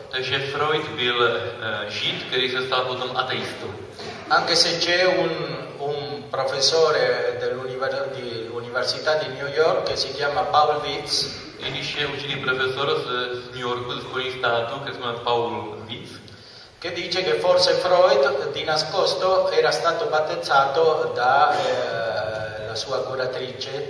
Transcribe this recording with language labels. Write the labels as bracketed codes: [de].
[cs] Takže Freud byl žid, který se stal potom ateistou. [it] Anche se c'è un professore dell'università di New York che si chiama Paul Witz. [cs] I když je učitý profesor z New Yorku, z Spojených států, který se jmenuje Paul Witz, [it] che dice che forse Freud di nascosto era stato battezzato da la sua curatrice.